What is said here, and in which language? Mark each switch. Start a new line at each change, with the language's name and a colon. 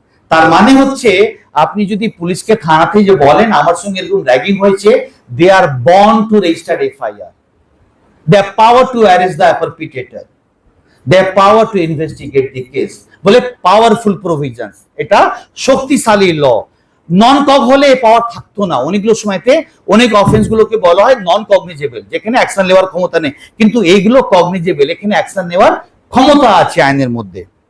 Bangla: তার মানে হচ্ছে আপনি যদি পুলিশকে থানাতে যে বলেন আমার সঙ্গে এরকম র্যাগিং হয়েছে,
English: They are bound to register FIR. They have power to arrest the perpetrator. They have power to investigate the case.
Bangla: বলে পাওয়ারফুল প্রভিশনস, এটা শক্তিশালী ল। নন কগ হলে এই পাওয়ার থাকতো না। অনেকগুলো সময়তে অনেক অফেন্স গুলোকে বলা হয় নন কগনিজেবল, যেখানে অ্যাকশন নেওয়ার ক্ষমতা নেই, কিন্তু এইগুলো কগনিজেবল, এখানে অ্যাকশন নেওয়ার ক্ষমতা আছে আইনের মধ্যে।